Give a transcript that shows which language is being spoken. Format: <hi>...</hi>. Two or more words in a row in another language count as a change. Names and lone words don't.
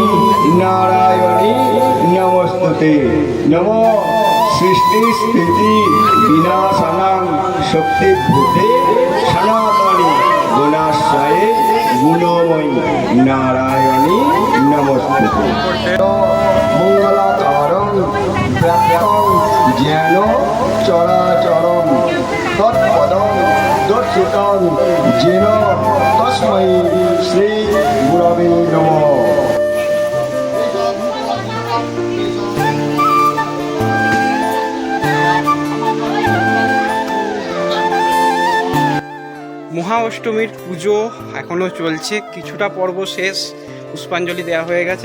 <sa>नारायणी नमस्तुते नमो सृष्टि स्थिति विनाशनां शक्तिभूते सनातनी गुणाश्रये गुणमयी नारायणी नमस्ते मंगलाकारं व्याप्तं ज्ञान चराचरं तत्पदं दर्शितं येन तस्मै श्री गुरवे नमः।</sa> <bn>মহা অষ্টমীর পুজো এখনো চলছে, কিছুটা পর্ব শেষ, পুষ্পাঞ্জলি দেওয়া হয়ে গেছে।</bn>